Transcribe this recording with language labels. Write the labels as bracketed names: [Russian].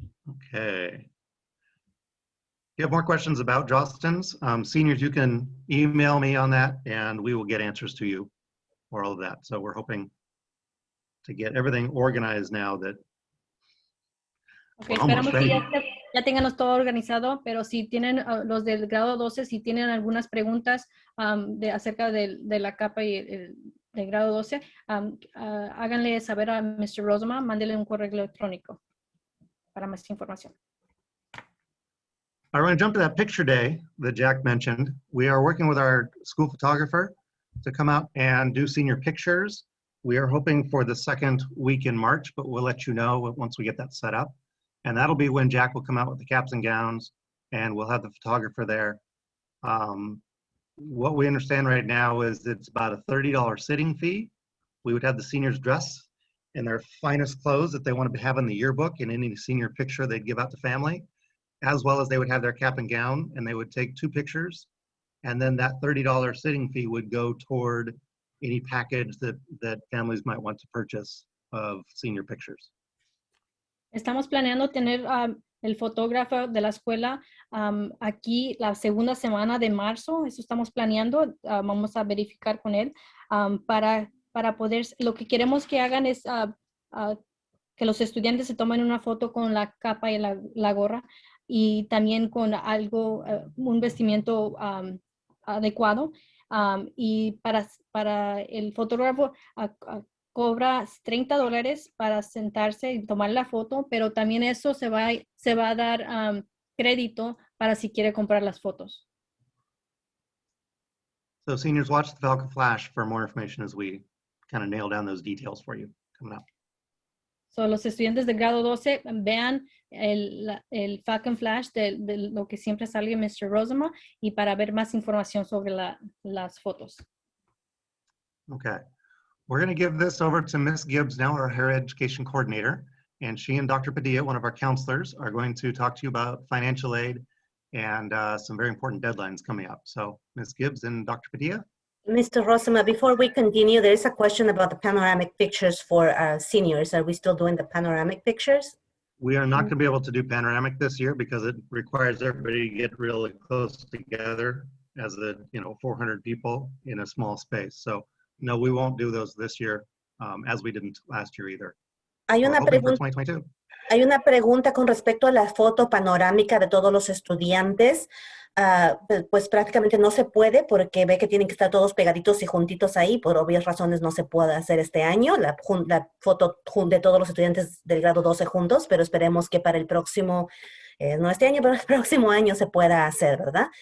[English] Okay. If you have more questions about Jostens, seniors, you can email me on that and we will get answers to you for all of that. So we're hoping to get everything organized now that Okay, we're almost [Spanish] esperamos que [English] ready. [Spanish] ya tengamos todo organizado, pero si tienen los del grado 12, si tienen algunas preguntas acerca de la capa y del grado 12, háganle saber a Mr. Rosama, mándele un correo electrónico para más información. [English] I want to jump to that picture day that Jack mentioned. We are working with our school photographer to come out and do senior pictures. We are hoping for the second week in March, but we'll let you know once we get that set up. And that'll be when Jack will come out with the caps and gowns and we'll have the photographer there. What we understand right now is it's about a $30 sitting fee. We would have the seniors dress in their finest clothes that they want to have in the yearbook and any senior picture they'd give out to family, as well as they would have their cap and gown and they would take 2 pictures. And then that $30 sitting fee would go toward any package that families might want to purchase of senior pictures. [Spanish] Estamos planeando tener el fotógrafo de la escuela aquí la segunda semana de marzo. Eso estamos planeando. Vamos a verificar con él para poder, lo que queremos que hagan es que los estudiantes se tomen una foto con la capa y la gorra y también con algo, un vestimiento adecuado. Y para el fotógrafo cobra $30 para sentarse y tomar la foto, pero también eso se va a dar crédito para si quiere comprar las fotos. [English] So seniors, watch the Falcon Flash for more information as we kind of nail down those details for you coming up. [Spanish] So, los estudiantes de grado 12 vean el Falcon Flash de lo que siempre sale Mr. Rosama y para ver más información sobre las fotos. [English] Okay. We're going to give this over to Ms. Gibbs now, our higher education coordinator, and she and Dr. Padilla, one of our counselors, are going to talk to you about financial aid and some very important deadlines coming up. So Ms. Gibbs and Dr. Padilla. Mr. Rosama, before we continue, there is a question about the panoramic pictures for seniors. Are we still doing the panoramic pictures? We are not going to be able to do panoramic this year because it requires everybody to get really close together as 400 people in a small space. So no, we won't do those this year as we didn't last year either. [Spanish] Hay una [English] We're hoping for [Spanish] pregunta. [English] 2022. [Spanish] Hay una pregunta con respecto a la foto panorámica de todos los estudiantes. Pues prácticamente no se puede porque ve que tienen que estar todos pegaditos y juntitos ahí. Por obvias razones no se puede hacer este año la foto de todos los estudiantes del grado 12 juntos, pero esperemos que para el próximo, no este año, pero el próximo año se pueda hacer, ¿verdad?